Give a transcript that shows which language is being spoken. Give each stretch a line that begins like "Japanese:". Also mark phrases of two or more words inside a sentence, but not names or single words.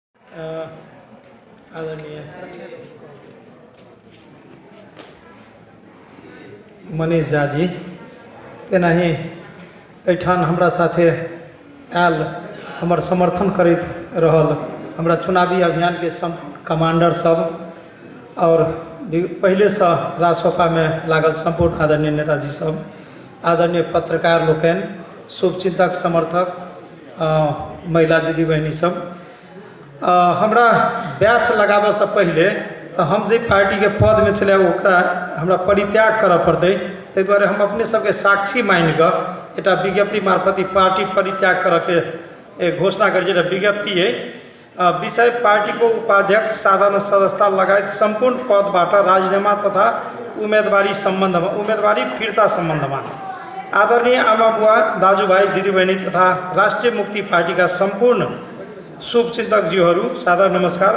Maithili: आदरणीय मनीष झा जी तेनाही एठान हमरा साथे आयल हमर समर्थन करैत रहल हमरा चुनावी अभियान के कमांडर सब और पहले से रासोपा में लागल संपूर्ण आदरणीय नेताजी सब, आदरणीय पत्रकार लोकन, शुभचिंतक समर्थक, महिला दीदी बहनी सब, हमरा बैच लगाबे से पहले हम जे पार्टी के पद में चले ओकरा हमरा परित्याग करऽ पड़ते, ताहि दुआरे हम अपने सबके साक्षी मान कऽ एटा विज्ञप्ति मार्फत पार्टी परित्याग करऽ के घोषणा कर विज्ञप्ति है।
Nepali: विषय पार्टी को उपाध्यक्ष, साधारण सदस्यता लगायत संपूर्ण पदबाट राजीनामा तथा उम्मेदवारी फिर्ता सम्बन्धमा आदरणीय आमा बुवा, दाजुभाइ, दिदीबहिनी तथा राष्ट्रिय मुक्ति पार्टी का संपूर्ण शुभचिन्तकज्यूहरू सादर नमस्कार।